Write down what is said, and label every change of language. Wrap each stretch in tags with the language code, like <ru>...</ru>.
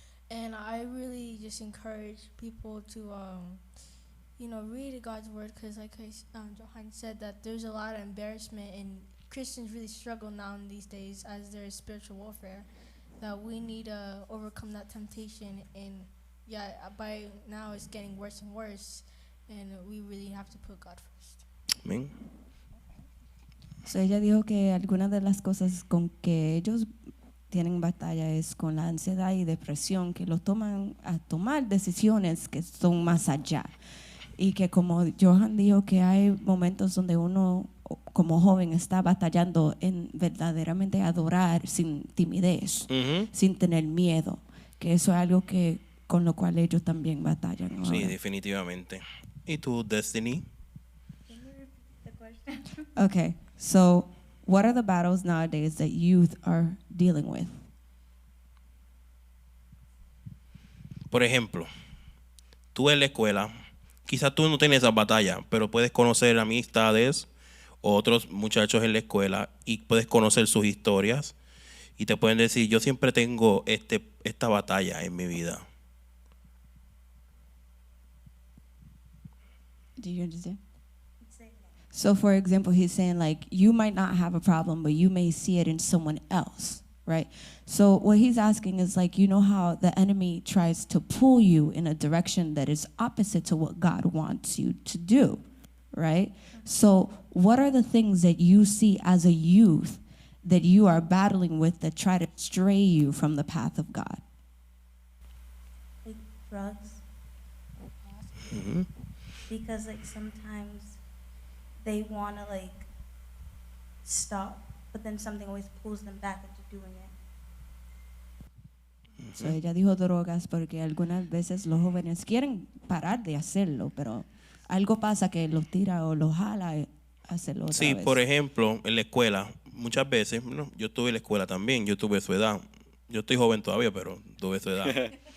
<en>And I really just encourage people to, you know, read God's word, because like Johan said, that there's a lot of embarrassment, and Christians really struggle now in these days as there is spiritual warfare, that we need to overcome that temptation. And yeah, by now it's getting worse and worse, and we really have to put God first.</en> <es>Amén. So ella dijo que algunas de las cosas con que ellos tienen batalla es con la ansiedad y depresión, que los toman a tomar decisiones que son más allá. Y que como Johan dijo, que hay momentos donde uno como joven está batallando en verdaderamente adorar sin timidez, sin tener miedo, que eso es algo que con lo cual ellos también batallan ahora. Sí, definitivamente. ¿Y tú, Destiny?</es> <en>Can you repeat the question? Okay, so what are the battles nowadays that youth are dealing with?</en> <es>Por ejemplo, tú en la escuela, quizás tú no tienes esa batalla, pero puedes conocer amistades o otros muchachos en la escuela y puedes conocer sus historias y te pueden decir, yo siempre tengo esta batalla en mi vida.</es> <en>Do you understand? Say it again. So for example, he's saying like, you might not have a problem, but you may see it in someone else, right? So what he's asking is like, you know how the enemy tries to pull you in a direction that is opposite to what God wants you to do, right? So what are the things that you see as a youth that you are battling with that try to stray you from the path of God? Like drugs. Because like sometimes they want to like stop, but then something always pulls them back into doing it.</en> <es>So ella dijo drogas porque algunas veces los jóvenes quieren parar de hacerlo, pero algo pasa que los tira o los jala a hacerlo otra Sí, vez. por ejemplo, en la escuela, muchas veces, ¿no? Yo estuve en la escuela también, yo tuve su edad. Yo estoy joven todavía, pero tuve su edad.</es>